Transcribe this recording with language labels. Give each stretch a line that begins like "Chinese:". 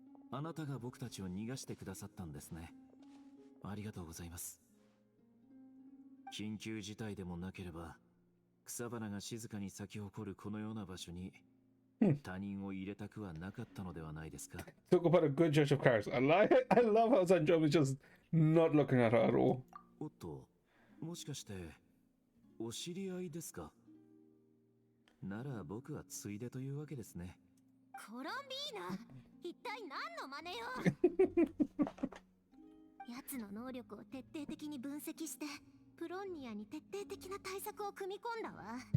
Japanese: あなたが僕たちを逃がしてくださったんですね。ありがとうございます。緊急事態でもなければ草花が静かに咲き誇るこのような場所に他人を入れたくはなかったのではないですか。
English: Talk about a good judge of character. I love how Sanjom is just not looking at her at all.
Japanese: おっと、もしかしてお知り合いですか。なら僕はついでというわけですね。コロンビーナ、一体何の真似よ。奴の能力を徹底的に分析してプロンニアに徹底的な対策を組み込んだわ。